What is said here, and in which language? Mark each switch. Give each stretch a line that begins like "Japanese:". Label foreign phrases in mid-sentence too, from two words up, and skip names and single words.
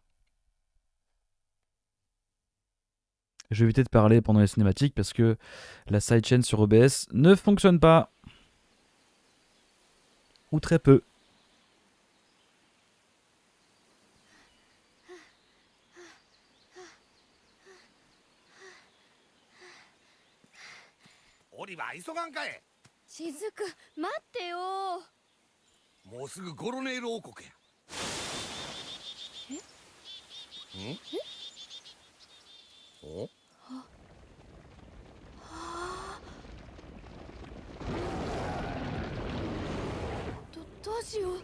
French: Je vais éviter de parler pendant les cinématiques parce que la sidechain sur OBS ne fonctionne pas. Ou très peu. Oliver,
Japanese: 急がんかい。しずく、待ってよ。もうすぐゴロネール王国や。ん？お？どうしよう。